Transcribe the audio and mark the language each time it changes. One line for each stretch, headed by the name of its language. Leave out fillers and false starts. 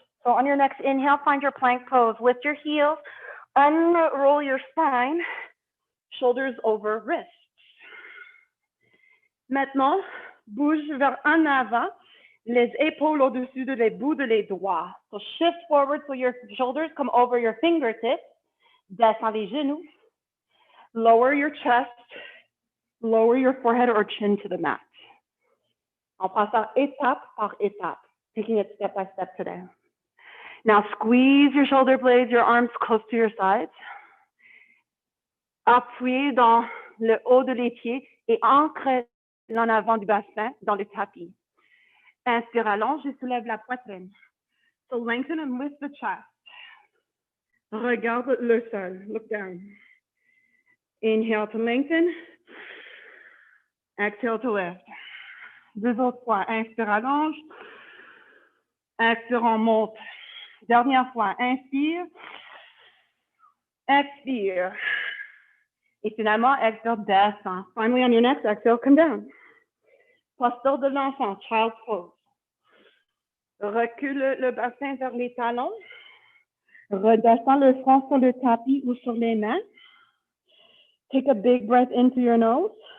English: So on your next inhale, find your plank pose. Lift your heels, unroll your spine, shoulders over wrists.
French: Maintenant, bouge vers en avant, les épaules au-dessus de les bouts de les doigts.
English: So shift forward so your shoulders come over your fingertips.
French: Descends les genoux.
English: Lower your chest. Lower your forehead or chin to the mat.
French: En passant étape par étape,
English: taking it step by step today. Now squeeze your shoulder blades, your arms close to your sides.
French: Appuyez dans le haut de les pieds et ancrez l'en avant du bassin dans le tapis. Inspire, allonge et soulève la poitrine.
English: So lengthen and lift the chest.
French: Regarde le sol.
English: Look down. Inhale to lengthen. Exhale to lift.
French: Deux autres fois. Inspire, allonge. Expire, on monte. Dernière fois. Inspire. Expire. Et finalement, expire, descend.
English: Finally, on your next exhale, come down.
French: Posture de l'enfant,
English: child pose.
French: Recule le bassin vers les talons. Redescends le front sur le tapis ou sur les mains.
English: Take a big breath into your nose.